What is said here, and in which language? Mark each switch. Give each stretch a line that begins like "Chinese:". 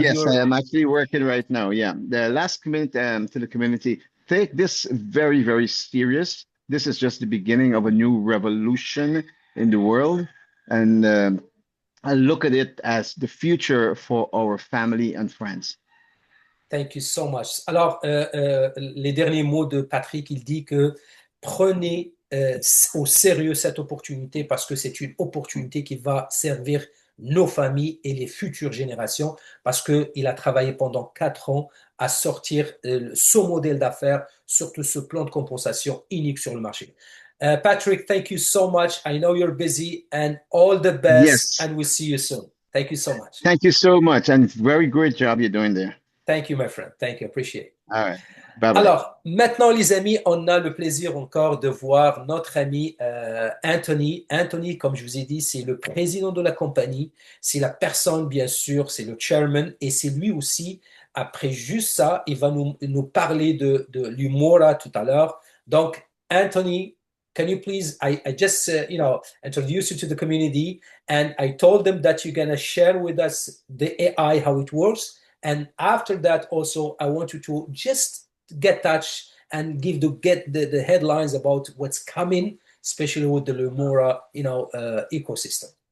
English: Yes, I am actually working right now. Yeah, the last comment to the community: take this very, very serious. This is just the beginning of a new revolution in the world, and I look at it as the future for our family and friends. Thank you so much.
French: Alors, les derniers mots de Patrick, il dit que prenez au sérieux cette opportunité parce que c'est une opportunité qui va servir nos familles et les futures générations parce qu'il a travaillé pendant 4 ans à sortir son modèle d'affaires, surtout ce plan de compensation unique sur le marché.
English: Patrick, thank you so much. I know you're busy and all the best, and we'll see you soon. Thank you so much. Thank you so much, and very great job you're doing there. Thank you, my friend. Thank you. Appreciate it. All right. Bye-bye.
French: Alors, maintenant, les amis, on a le plaisir encore de voir notre ami Anthony. Anthony, comme je vous ai dit, c'est le président de la compagnie. C'est la personne, bien sûr, c'est le chairman. Et c'est lui aussi, après juste ça, il va nous parler de l'Umora tout à l'heure.
English: Donc, Anthony, can you please, I just, introduce you to the community. And I told them that you're going to share with us the AI, how it works. And after that, also, I want you to just get touch and get the headlines about what's coming, especially with the Lumora, ecosystem.